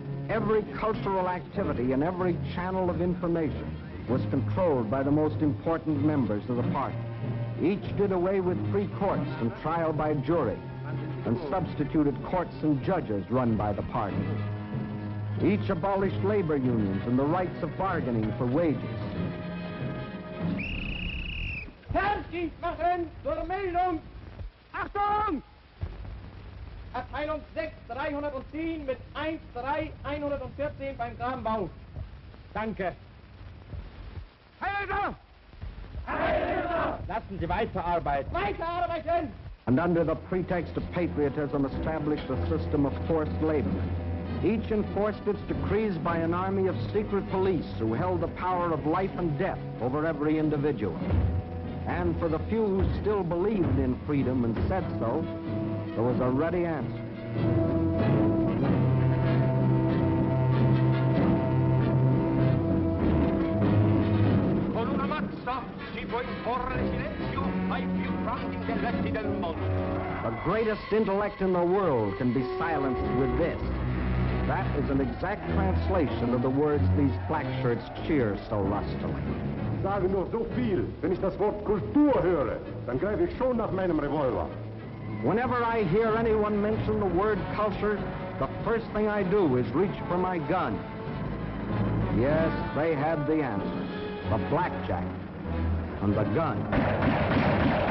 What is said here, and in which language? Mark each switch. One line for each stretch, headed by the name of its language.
English: Every cultural activity and every channel of information was controlled by the most important members of the party. Each did away with free courts and trial by jury, and substituted courts and judges run by the party. Each abolished labor unions and the rights of bargaining for wages.
German: Fertig machen zur Meldung! Achtung! Abteilung 6, 310 mit 13114 beim Kranbau. Danke. Heiler! Heiler! Lassen Sie weiterarbeiten. Weiterarbeiten!
English: And under the pretext of patriotism established a system of forced labor. Each enforced its decrees by an army of secret police who held the power of life and death over every individual. And for the few who still believed in freedom and said so, there was a ready answer.
Italian: Con una mazza si può imporre silenzio ai più grandi intelletti del mondo.
English: The greatest intellect in the world can be silenced with this. That is an exact translation of the words these black shirts cheer so lustily.
German: Sage nur so viel. Wenn ich das Wort Kultur höre, dann greife ich schon nach meinem Revolver.
English: Whenever I hear anyone mention the word culture, the first thing I do is reach for my gun. Yes, they had the answer. The blackjack and the gun.